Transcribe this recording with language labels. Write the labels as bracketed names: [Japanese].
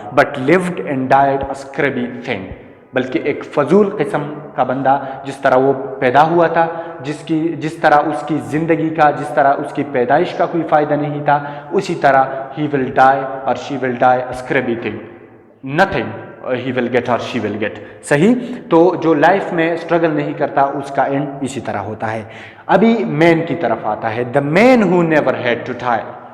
[Urdu] But [English] lived and died a scrubby thing, [Urdu] بلکہ ایک فضول قسم کا بندہ, جس طرح وہ پیدا ہوا تھا, جس طرح اس کی زندگی کا, جس طرح اس کی پیدائش کا کوئی فائدہ نہیں تھا, اسی طرح [English] he will die or she will die a scrubby thing. Nothing he will get or she will get. [Urdu] صحیح. تو جو لائف میں اسٹرگل نہیں کرتا اس کا اینڈ اسی طرح ہوتا ہے. ابھی مین کی طرف آتا ہے. [English] the man who never had to toil.